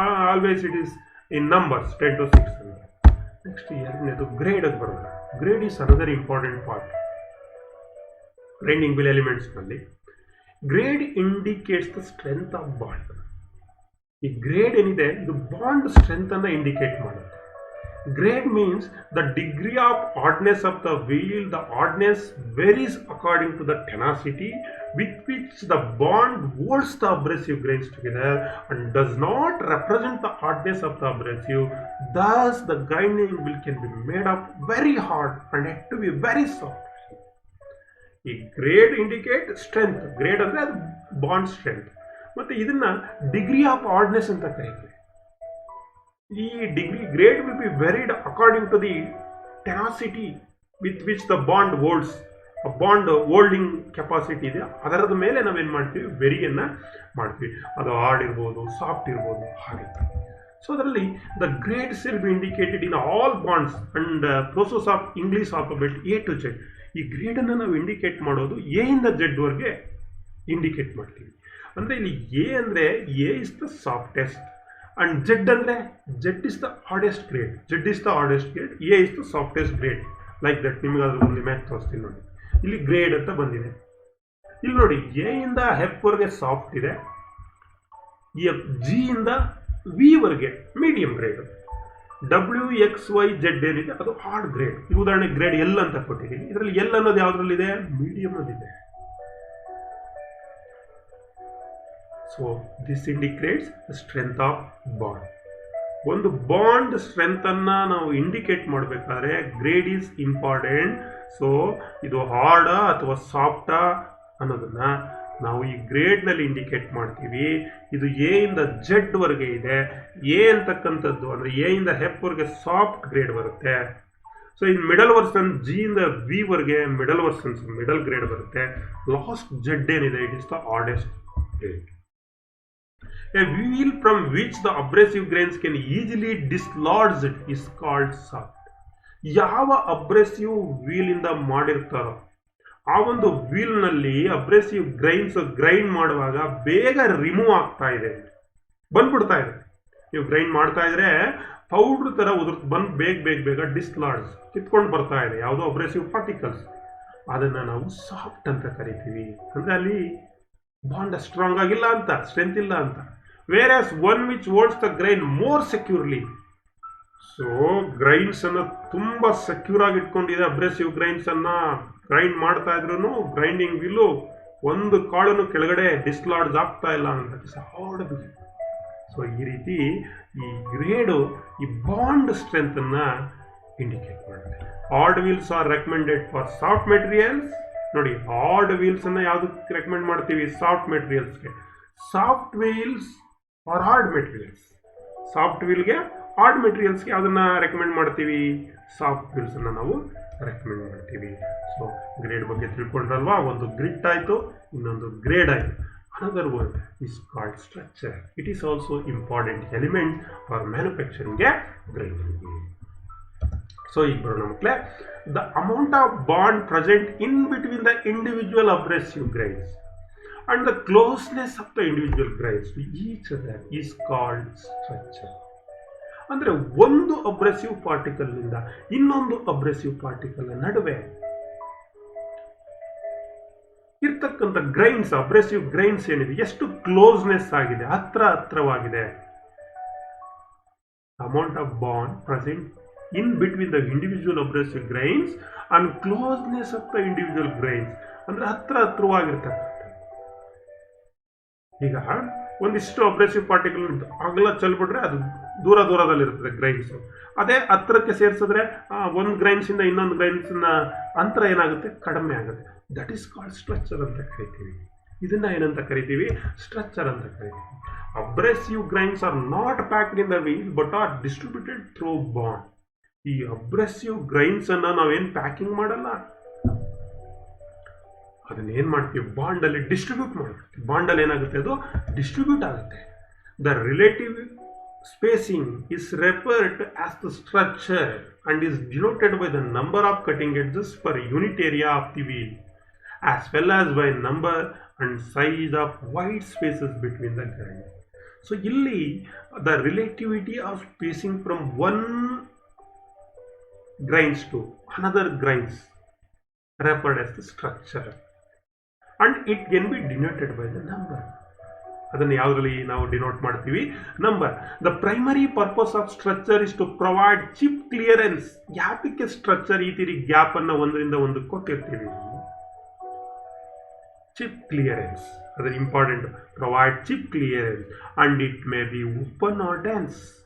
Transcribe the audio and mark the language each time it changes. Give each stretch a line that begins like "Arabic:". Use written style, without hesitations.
English: Always it is in numbers 10 to 600. Next
Kannada: ಎರಡನೇದು ಗ್ರೇಡಿಗೆ ಬರೋಣ.
English: Grade is another important part grinding wheel ಎಲಿಮೆಂಟ್ಸ್ನಲ್ಲಿ. Grade indicates the strength of bond.
Kannada: ಈ grade ಏನಿದೆ ಇದು bond ಸ್ಟ್ರೆಂತನ್ನು indicate ಮಾಡುತ್ತೆ.
English: Grade means the degree of hardness of the wheel. The hardness varies according to the tenacity with which the bond holds the abrasive grains together and does not represent the hardness of the abrasive. Thus, the grinding wheel can be made up very hard and yet to be very soft.
Kannada: ಈ grade indicate strength. Grade ಅಂದರೆ ಅದು bond strength. ಮತ್ತು ಇದನ್ನು degree of hardness ಅಂತ ಕರೀತೀವಿ.
English: ಈ degree grade will be varied according to the tenacity with which the bond holds.
Kannada: ಆ bond holding capacity ಇದೆ, ಅದರದ ಮೇಲೆ ನಾವೇನು ಮಾಡ್ತೀವಿ, ವೆರಿಯನ್ನು ಮಾಡ್ತೀವಿ. ಅದು ಹಾರ್ಡ್ ಇರ್ಬೋದು, ಸಾಫ್ಟ್ ಇರ್ಬೋದು, ಹಾಗೆ.
English: So ಅದರಲ್ಲಿ the grades will be indicated in all bonds and process of English alphabet A to Z.
Kannada: ಈ ಗ್ರೇಡನ್ನು ನಾವು ಇಂಡಿಕೇಟ್ ಮಾಡೋದು A ಇಂದ Z ವರೆಗೆ ಇಂಡಿಕೇಟ್ ಮಾಡ್ತೀವಿ. ಅಂದರೆ ಇಲ್ಲಿ A ಅಂದರೆ
English: A is the softest and Z ಅಂದರೆ Z is the hardest grade. Z is the hardest grade, A is the softest grade. Like that.
Kannada: ನಿಮಗೆ ಅದ್ರ ಒಂದು ಮ್ಯಾಚ್ ತೋರಿಸ್ತೀನಿ ನೋಡಿ. ಇಲ್ಲಿ ಗ್ರೇಡ್ ಅಂತ ಬಂದಿದೆ. ಇಲ್ಲಿ ನೋಡಿ A ಇಂದ F ವರೆಗೆ ಸಾಫ್ಟ್ ಇದೆ, G ಇಂದ V ವರೆಗೆ medium grade, W X Y Z ಏನಿದೆ ಅದು ಹಾರ್ಡ್ ಗ್ರೇಡ್. ಈ ಉದಾಹರಣೆ ಗ್ರೇಡ್ L ಅಂತ ಕೊಟ್ಟಿದ್ದೀನಿ. ಇದರಲ್ಲಿ L ಅನ್ನೋದು ಯಾವುದ್ರಲ್ಲಿದೆ, ಮೀಡಿಯಂ ಅಲ್ಲಿದೆ.
English: So this indicates the strength of bond.
Kannada: ಒಂದು ಬಾಂಡ್ ಸ್ಟ್ರೆಂತನ್ನು ನಾವು ಇಂಡಿಕೇಟ್ ಮಾಡಬೇಕಾದ್ರೆ
English: Grade is important.
Kannada: ಸೊ ಇದು ಹಾರ್ಡಾ ಅಥವಾ ಸಾಫ್ಟಾ ಅನ್ನೋದನ್ನು ನಾವು ಈ ಗ್ರೇಡ್ನಲ್ಲಿ ಇಂಡಿಕೇಟ್ ಮಾಡ್ತೀವಿ. ಇದು A ಇಂದ Z ವರೆಗೆ ಇದೆ. A ಅಂತಕ್ಕಂಥದ್ದು ಅಂದರೆ A ಇಂದ F ವರೆಗೆ ಸಾಫ್ಟ್ ಗ್ರೇಡ್ ಬರುತ್ತೆ. So in middle version G ಇಂದ V ವರೆಗೆ ಮಿಡಲ್ ವರ್ಷನ್ಸ್ ಮಿಡಲ್ ಗ್ರೇಡ್ ಬರುತ್ತೆ.
English: Last Z ಏನಿದೆ it is the hardest grade. A wheel from which the abrasive grains can easily dislodge it is called soft.
Kannada: ಯಾವ ಅಬ್ರೆಸಿವ್ wheel ಇಂದ ಮಾಡಿರ್ತಾರೋ ಆ ಒಂದು ವೀಲ್ನಲ್ಲಿ ಅಬ್ರೆಸಿವ್ grains grind ಮಾಡುವಾಗ ಬೇಗ ರಿಮೂವ್ ಆಗ್ತಾ ಇದೆ, ಬಂದ್ಬಿಡ್ತಾ ಇದೆ. ನೀವು ಗ್ರೈಂಡ್ ಮಾಡ್ತಾ ಇದ್ರೆ ಪೌಡ್ರ್ ಥರ ಬಂದು ಬೇಗ ಡಿಸ್ಲಾಡ್ಸ್ ಕಿತ್ಕೊಂಡು ಬರ್ತಾ ಇದೆ ಯಾವುದೋ ಅಬ್ರೆಸಿವ್ ಪಾರ್ಟಿಕಲ್ಸ್. ಅದನ್ನು ನಾವು ಸಾಫ್ಟ್ ಅಂತ ಕರಿತೀವಿ. ಅಂದರೆ ಅಲ್ಲಿ ಬಾಂಡ್ ಸ್ಟ್ರಾಂಗ್ ಆಗಿಲ್ಲ ಅಂತ, ಸ್ಟ್ರೆಂತ್ ಇಲ್ಲ ಅಂತ.
English: whereas one which holds the grain more securely.
Kannada: So ಗ್ರೈನ್ಸನ್ನು ತುಂಬ ಸೆಕ್ಯೂರ್ ಆಗಿ ಇಟ್ಕೊಂಡಿದೆ. ಅಬ್ರೆಸಿವ್ ಗ್ರೈನ್ಸನ್ನು ಗ್ರೈಂಡ್ ಮಾಡ್ತಾ ಇದ್ರೂ ಗ್ರೈಂಡಿಂಗ್ ವೀಲು ಒಂದು ಕಾಳನ್ನು ಕೆಳಗಡೆ ಡಿಸ್ಲಾಡ್ಸ್ ಆಗ್ತಾ ಇಲ್ಲ ಅಂತ ಹಾರ್ಡ್ ವೀಲ್. ಸೊ ಈ ರೀತಿ ಈ ಗ್ರೇಡು ಈ ಬಾಂಡ್ ಸ್ಟ್ರೆಂತನ್ನು ಇಂಡಿಕೇಟ್ ಮಾಡುತ್ತೆ.
English: hard wheels are recommended for soft materials
Kannada: ನೋಡಿ ಹಾರ್ಡ್ ವೀಲ್ಸನ್ನು ಯಾವುದಕ್ಕೆ ರೆಕಮೆಂಡ್ ಮಾಡ್ತೀವಿ? Soft ಮೆಟೀರಿಯಲ್ಸ್ಗೆ.
English: Soft wheels are hard materials.
Kannada: Soft ವೀಲ್ಗೆ hard ಮೆಟೀರಿಯಲ್ಸ್ಗೆ ಯಾವುದನ್ನು ರೆಕಮೆಂಡ್ ಮಾಡ್ತೀವಿ? ಸಾಫ್ಟ್ ವೀಲ್ಸನ್ನು ನಾವು ರೆಕಮೆಂಡ್ ಮಾಡ್ತೀವಿ. ಸೊ ಗ್ರೇಡ್ ಬಗ್ಗೆ ತಿಳ್ಕೊಂಡ್ರಲ್ವಾ? ಒಂದು ಗ್ರಿಟ್ ಆಯಿತು, ಇನ್ನೊಂದು ಗ್ರೇಡ್ ಆಯಿತು.
English: Another word is called structure. It is also important element for manufacturing a grinding wheel. So, the amount of bond present in between the individual abrasive grains and the closeness of the individual grains to each other is called structure.
Kannada: ಅಂದರೆ ಒಂದು ಅಬ್ರೆಸಿವ್ particle ನಿಂದ ಇನ್ನೊಂದು ಅಬ್ರೆಸಿವ್ particle ನಡುವೆ ಇರ್ತಕ್ಕಂಥ grains, ಅಬ್ರೆಸಿವ್ grains ಏನಿದೆ, ಎಷ್ಟು closeness ಆಗಿದೆ, ಹತ್ರವಾಗಿದೆ.
English: amount of bond present in between the individual abrasive grains and closeness of the individual grains
Kannada: ಅಂದ್ರೆ ಹತ್ರವಾಗಿರ್ತಕ್ಕಂಥ. ಈಗ ಒಂದಿಷ್ಟು ಅಬ್ರೆಸಿವ್ ಪಾರ್ಟಿಕಲ್ ಅಗಲ ಚೆಲ್ಬಿಟ್ರೆ ಅದು ದೂರದಲ್ಲಿರ್ತದೆ ಗ್ರೈನ್ಸ್. ಅದೇ ಹತ್ರಕ್ಕೆ ಸೇರಿಸಿದ್ರೆ ಒಂದು ಗ್ರೈನ್ಸ್ ಇಂದ ಇನ್ನೊಂದು ಗ್ರೈನ್ಸ್ ಅಂತರ ಏನಾಗುತ್ತೆ? ಕಡಿಮೆ ಆಗುತ್ತೆ.
English: that is called structure
Kannada: ಅಂತ ಕರಿತೀವಿ. ಇದನ್ನ ಏನಂತ ಕರಿತೀವಿ? ಸ್ಟ್ರಕ್ಚರ್ ಅಂತ ಕರಿತೀವಿ.
English: Abrasive grains are not packed in the wheel but are distributed through bond.
Kannada: ಈ ಅಬ್ರೆಸಿವ್ ಗ್ರೈನ್ಸ್ ಅನ್ನ ನಾವೇನು ಪ್ಯಾಕಿಂಗ್ ಮಾಡಲ್ಲ, ಅದನ್ನೇನು ಮಾಡ್ತೀವಿ? ಬಾಂಡಲ್ಲಿ ಡಿಸ್ಟ್ರಿಬ್ಯೂಟ್ ಮಾಡ್ತೀವಿ. ಬಾಂಡಲ್ಲಿ ಏನಾಗುತ್ತೆ? ಅದು ಡಿಸ್ಟ್ರಿಬ್ಯೂಟ್ ಆಗುತ್ತೆ.
English: The relative spacing is referred as the structure and is denoted by the number of cutting edges per unit area of the wheel as well as by number and size of wide spaces between the grains. So illi the relativity of spacing from one grains to another grains referred as the structure and it can be denoted by the number.
Kannada: ಅದನ್ನು ಯಾವುದರಲ್ಲಿ ನಾವು denote ಮಾಡ್ತೀವಿ? Number.
English: The primary purpose of structure is to provide chip clearance.
Kannada: ಯಾತಕ್ಕೆ structure ಈ ತೀರಿ gap ಅನ್ನ ಒಂದರಿಂದ ಒಂದು ಕೊಟ್ಟಿರ್ತೀವಿ?
English: chip clearance,
Kannada: ಅದರ important.
English: Provide chip clearance and it may be open or dense.